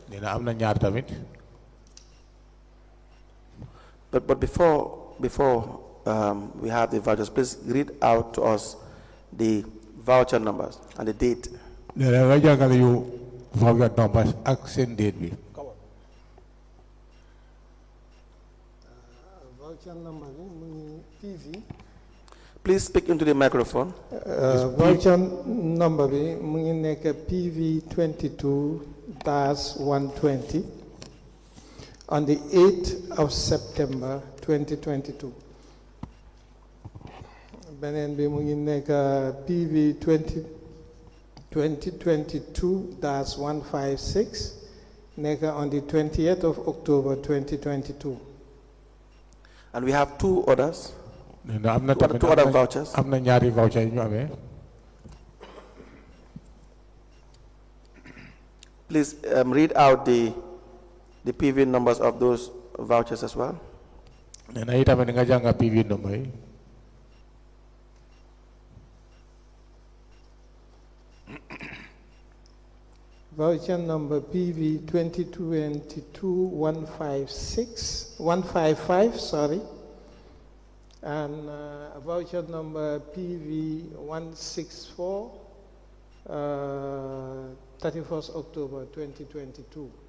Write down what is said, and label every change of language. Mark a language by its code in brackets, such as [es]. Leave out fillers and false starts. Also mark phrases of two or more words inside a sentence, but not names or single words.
[en] But before we have the vouchers, please read out to us the voucher numbers and the date. Voucher numbers, accent date. Voucher number, TV. Please speak into the microphone. Voucher number [wo] bi mu ngi nekk [en] PV 22-120 on the 8th of September 2022. [wo] Beneen bi mu ngi nekk PV 2022-156 nekk [en] on the 20th of October [wo] 2022. [en] And we have two others. Two other vouchers. [wo] am na ñaari voucher yu ñu amee. [en] Please read out the PV numbers of those vouchers as well. [wo] nee na itamit nga jàng PV number yi. [en] Voucher number PV 2022-155, sorry. And voucher number PV 164, 31st October 2022.